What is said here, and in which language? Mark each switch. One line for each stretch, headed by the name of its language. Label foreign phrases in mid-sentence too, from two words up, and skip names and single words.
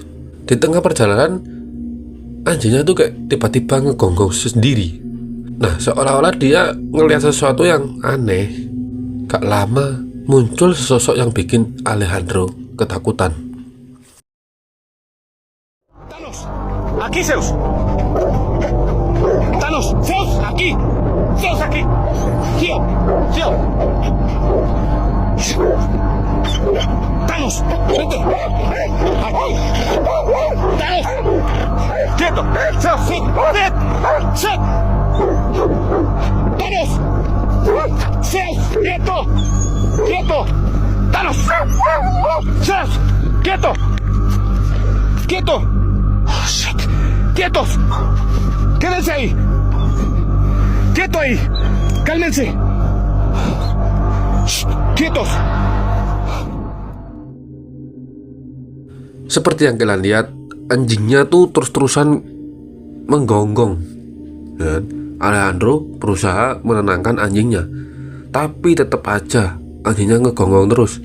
Indonesian: Di tengah perjalanan anjingnya tuh kayak tiba-tiba ngegonggong sendiri. Nah, seolah-olah dia ngelihat sesuatu yang aneh. Gak lama muncul sosok yang bikin Alejandro ketakutan.
Spanish: Thanos, aquí Zeus. Thanos, Zeus, aquí. Zeus, aquí. Tío. Thanos, vete. Aquí. Thanos. Quieto. Zeus, sit. Sit. Thanos. Zeus, quieto. Quieto. Thanos. Zeus, quieto. Quieto.
English: Oh, shit.
Spanish: Quietos. Quédense ahí. ¡Quieto ahí! ¡Cálmense! Shh, ¡quietos!
Indonesian: Seperti yang kalian lihat, anjingnya tuh terus-terusan menggonggong. Dan Alejandro berusaha menenangkan anjingnya, tapi tetap aja anjingnya ngegonggong terus.